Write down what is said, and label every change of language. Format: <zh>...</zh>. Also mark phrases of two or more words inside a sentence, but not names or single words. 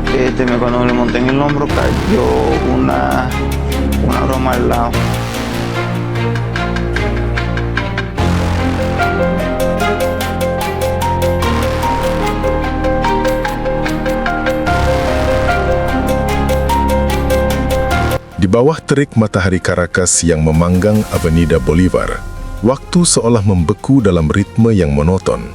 <es>cuando me le monté en el hombro cayó una broma al lado.</es> <id>Di bawah terik matahari Caracas yang memanggang Avenida Bolivar, waktu seolah membeku dalam ritme yang monoton.</id>